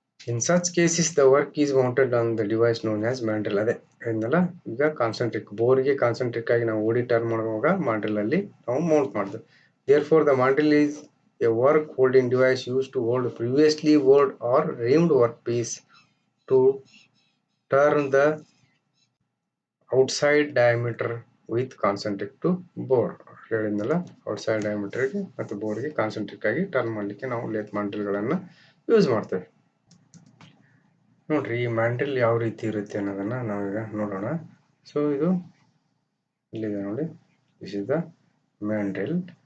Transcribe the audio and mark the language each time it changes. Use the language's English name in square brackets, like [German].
[English] In such cases, the work is mounted on the device known as mandrel. [Kannada] ಅದೇ ಏನಲ್ಲ, ಈಗ concentric ಬೋರ್ಗೆ concentric ಆಗಿ ನಾವು ಓಡಿ ಟರ್ನ್ ಮಾಡುವಾಗ ಮಾಂಡ್ರಿಲ್ ಅಲ್ಲಿ ನಾವು ಮೌಂಟ್ ಮಾಡ್ತೇವೆ. [English] Therefore, the mandrel is a work holding device used to hold previously bored or reamed workpiece to turn the outside diameter with concentric to bore. [Kannada] ಹೇಳಿದ್ನಲ್ಲ, ಔಟ್ಸೈಡ್ ಡಯಾಮೀಟರ್ಗೆ ಮತ್ತು ಬೋರ್ಗೆ ಕಾನ್ಸಂಟ್ರಿಕ್ ಆಗಿ ಟರ್ನ್ ಮಾಡಲಿಕ್ಕೆ ನಾವು ಲೇತ್ ಮಾಂಡ್ರಿಲ್ಗಳನ್ನ ಯೂಸ್ ಮಾಡ್ತೇವೆ. ನೋಡ್ರಿ, ಈ ಮ್ಯಾಂಡ್ರಿಲ್ ಯಾವ ರೀತಿ ಇರುತ್ತೆ ಅನ್ನೋದನ್ನ ನಾವೀಗ ನೋಡೋಣ. ಸೊ ಇದು ಇಲ್ಲಿದೆ ನೋಡಿ, [English] This is the mandrill.